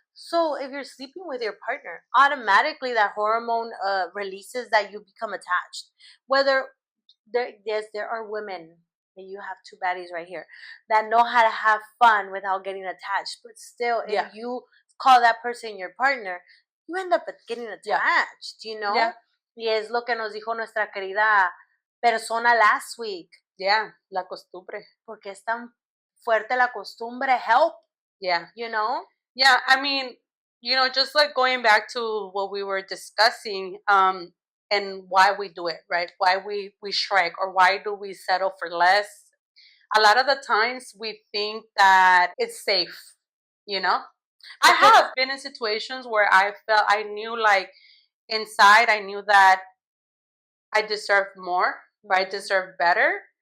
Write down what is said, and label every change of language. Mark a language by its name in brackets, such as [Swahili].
[English] So if you're sleeping with your partner, automatically that hormone releases that you become attached. Whether there are women and you have two baddies right here that know how to have fun without getting attached, but still, if you call that person your partner, you end up getting attached, you know? Yeah. [Spanish] Y es lo que nos dijo nuestra querida persona [English] last week. Yeah, [Spanish] la costumbre. Porque es tan fuerte la costumbre. [English] Help. Yeah. You know? Yeah, I mean, just like going back to what we were discussing, and why we do it, right? Why we shrek, or why do we settle for less? A lot of the times we think that it's safe, I have been in situations where I felt, I knew, like, inside, I knew that I deserved more, or I deserved better.